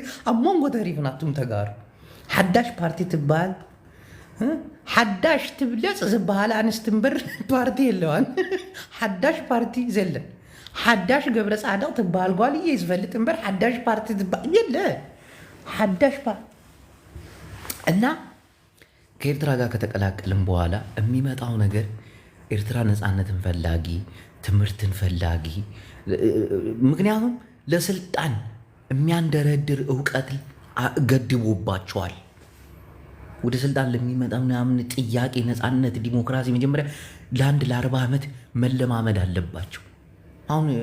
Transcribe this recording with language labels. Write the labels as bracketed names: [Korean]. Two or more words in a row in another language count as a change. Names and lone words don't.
[Tigrinya] ኣብ መንጎ ተሪፍናቱም ተጋሩ ሓዳሽ ፓርቲ ትበሃል ሓዳሽ ትብለፅ ዝበሃል ኣንስት እምበር ፓርቲ የለዋን ሓዳሽ ፓርቲ ዘለን ሓዳሽ ገብረ ጻድቕ ትበሃል ጓል እየ ዝፈልጥ እምበር ሓዳሽ ፓርቲ ትበሃል የለ ሓዳሽ ፓርቲ [Amharic] እና ከኤርትራ ጋር ከተቀላቀልን በኋላ የሚመጣው ነገር ኤርትራ ነፃነትን ፈላጊ ትምህርትን ፈላጊ ምክንያቱም ለስልጣን የሚያንደረድር እውቀት ገድቦባቸዋል። ወደ ስልጣን ለሚመጣ ምናምን ጥያቄ ነፃነት ዲሞክራሲ መጀመሪያ ለ40 ዓመት መለማመድ አለባቸው። አሁን